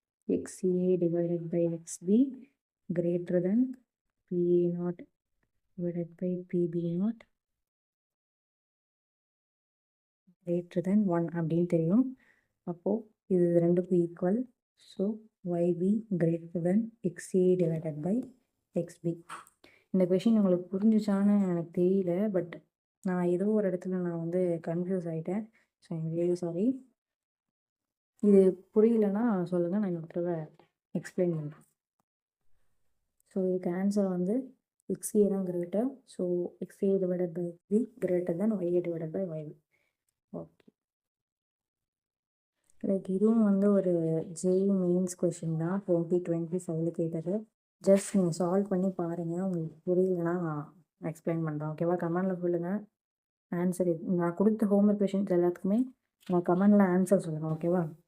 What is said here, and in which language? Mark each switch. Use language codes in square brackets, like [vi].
[en] XA divided by XB greater than PA naught divided by PB naught greater than 1 [ta] அப்படின்னு தெரியும். அப்போது இது ரெண்டுக்கும் [en] Equal. So YB greater than XA divided by XB. [ta] இந்த question உங்களுக்கு புரிஞ்சிச்சான்னு எனக்கு தெரியல, பட் நான் ஏதோ ஒரு இடத்துல நான் வந்து கன்ஃபியூஸ் ஆகிட்டேன். So I'm really sorry. இது புரியலன்னா சொல்லுங்கள், நான் இன்னொரு தடவை எக்ஸ்பிளைன் பண்ணுறேன். ஸோ இதுக்கு ஆன்சர் வந்து XA தான் greater. [en] So XA divided by XB greater than YA divided by YB. [ta] Okay, like இதுவும் வந்து ஒரு JEE மெயின்ஸ் கொஷின் தான், 2025 கேட்டது. ஜஸ்ட் நீங்கள் சால்வ் பண்ணி பாருங்கள். உங்களுக்கு புரியலன்னா நான் எக்ஸ்பிளைன் பண்ணுறேன். ஓகேவா? கமெண்டில் சொல்லுங்கள் ஆன்சர். நான் கொடுத்த ஹோம்ஒர்க் கொஷின்ஸ் எல்லாத்துக்குமே நான் கமெண்டில் ஆன்சர் சொல்லுங்கள். ஓகேவா?